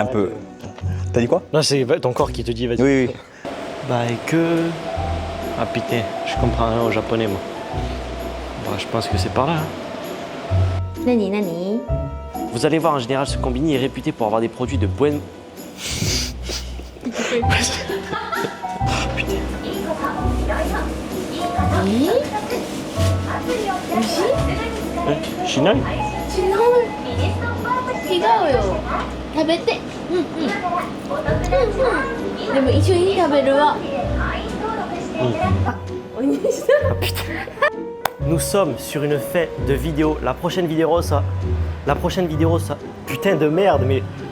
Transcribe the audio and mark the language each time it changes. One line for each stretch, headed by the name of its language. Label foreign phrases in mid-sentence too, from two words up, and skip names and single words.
French: Un peu... T'as dit quoi? Non, c'est ton corps qui te dit, vas-y. Oui, oui. Bah, et que... Ah putain, je comprends rien au japonais, moi. Bah, je pense que c'est par là. Hein.
Japanese: なになに?
French: Vous allez voir, en général, ce combini est réputé pour avoir des produits de bonne...
Japanese: Shinai? 違うよ。食べて。でも一緒に食べるわ。お兄さん。
French: Nous sommes sur une fin de vidéo. La prochaine vidéo, ça... Putain de merde, mais